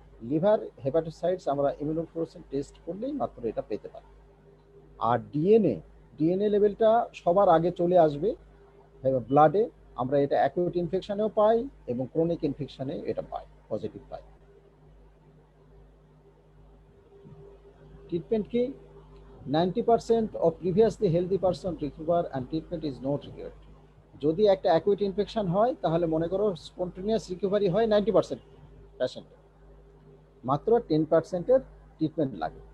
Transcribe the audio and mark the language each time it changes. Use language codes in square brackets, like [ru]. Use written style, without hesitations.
[bn] Liver হেপাটোসাইটস আমরা immunofluorescence test করলেই মাত্র এটা পেতে পারি। আর ডিএনএ লেভেলটা সবার আগে চলে আসবে ব্লাডে, আমরা এটা অ্যাকিউট ইনফেকশনেও পাই এবং ক্রনিক ইনফেকশনে এটা পাই, পজিটিভ পাই। ট্রিটমেন্ট কি? [en] 90% of previously healthy person recover and treatment is not required. [bn] যদি একটা অ্যাকুইট ইনফেকশন হয় তাহলে মনে করো স্পন্টেনিয়াস রিকভারি হয় 90% পেশেন্টের, মাত্র 10%-এর ট্রিটমেন্ট লাগে।